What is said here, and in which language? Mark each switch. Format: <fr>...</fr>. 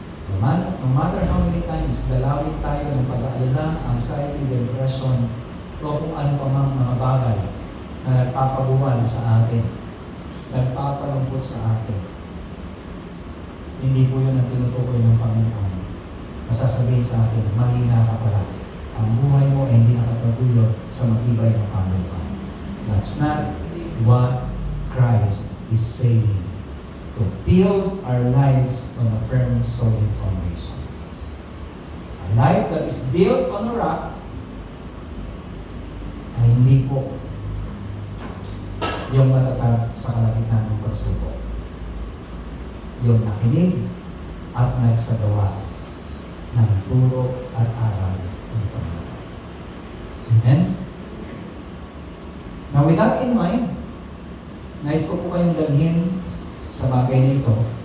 <en>No matter how many times</en> <tl>dalawin tayo ng pag-aalala, anxiety, depression, o kung ano pa mang mga bagay na nagpapabuwan sa atin, nagpapalungkot sa atin, hindi po yun ang tinutukoy ng Panginoon. Masasabihin sa atin, mahina ka pala. Ang buhay mo ay hindi nakataguyod sa matibay na pananampalataya.</tl> <en>That's not what Christ is saying. To build our lives on a firm, solid foundation. A life that is built on a rock</en> <tl>ay hindi po yung matatag sa kalagitnaan ng pagsubok. Yung nakinig at nagsagawa ng turo at aral ng Panginoon. Amen?</tl> <en>Now with that in mind,</en> <tl>nais ko po kayong dalhin sa bagay na ito.</tl>